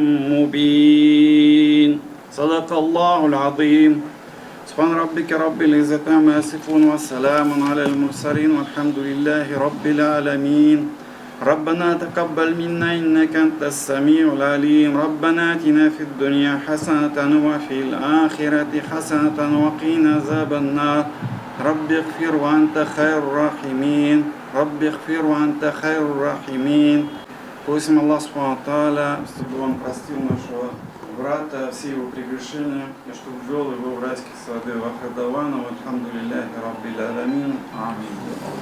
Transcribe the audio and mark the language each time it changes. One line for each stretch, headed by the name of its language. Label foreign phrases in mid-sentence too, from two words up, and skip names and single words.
Arabic: مبين صدق الله العظيم سبحان ربك رب العزة عما يصفون وسلام على المرسلين والحمد لله رب العالمين ربنا تقبل منا إنك أنت السميع العليم ربنا آتنا في الدنيا حسنة وفي الآخرة حسنة وقنا عذاب النار رب اغفر وأنت خير الراحمين رب اغفر وأنت خير الراحمين.
Russian: Просим
Arabic: الله سبحانه تعالى,
Russian: чтобы Он простил нашего брата, все его прегрешения, и чтобы ввел его в райские сады.
Arabic: وآخر دعوانا, والحمد لله رب العالمين.
Russian: Аминь.